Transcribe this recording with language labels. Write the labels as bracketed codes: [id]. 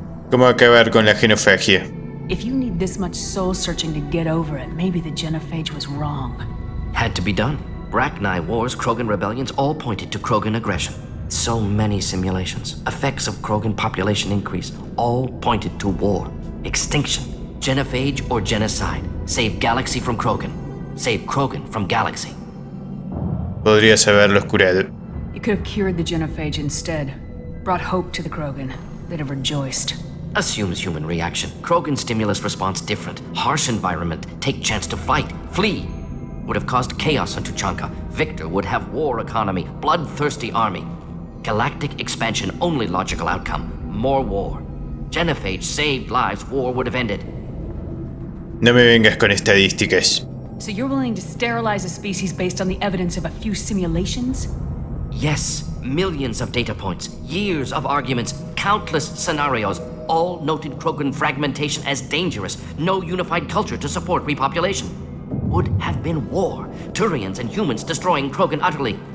[es] ¿Cómo acabar con la genofagia? [en] If you need this much soul searching to get over it, maybe the genophage was wrong. Had to be done. Bracknai wars, Krogan rebellions, all pointed to Krogan aggression. So many simulations. Effects of Krogan population increase, all pointed to war. Extinction. Genophage or genocide. Save galaxy from Krogan. Save Krogan from galaxy. [es] Podrías haberlos curado. [en] You could have cured the genophage instead. Brought hope to the Krogan. They'd have rejoiced. Assumes human reaction. Krogan stimulus response different. Harsh environment. Take chance to fight. Flee. Would have caused chaos on Tuchanka. Victor would have war economy. Bloodthirsty army. Galactic expansion only logical outcome. More war. Genophage saved lives. War would have ended. [es] No me vengas con estadísticas. [en] So you're willing to sterilize a species based on the evidence of a few simulations? Yes. Millions of data points. Years of arguments. Countless scenarios. All noted Krogan fragmentation as dangerous. No unified culture to support repopulation. Would have been war. Turians and humans destroying Krogan utterly.